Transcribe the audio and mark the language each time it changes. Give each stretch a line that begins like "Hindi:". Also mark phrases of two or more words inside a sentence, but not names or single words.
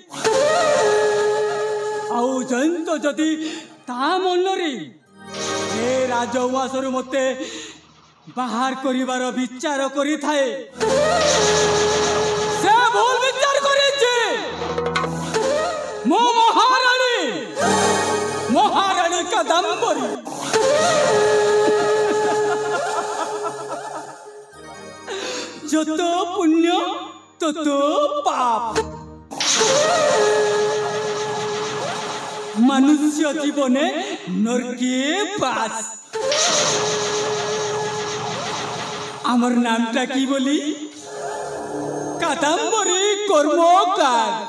Odia: ଆଉ ଜୟନ୍ତ ଯଦି ତା ମନରେ ଏ ରାଜଉଆସରୁ ମତେ ବାହାର କରିବାର ବିଚାର କରିଥାଏ ସେ ଭୁଲ ବିଚାର କରିଛି ମୋ ମହାରାଣୀ କାଦମ୍ବରୀ
Bangla: যত পুণ্য তত পাপ মনুষ্য জীবনে নরকে বাস আমার নামটা কি বলি কাদম্বরী কর্মকার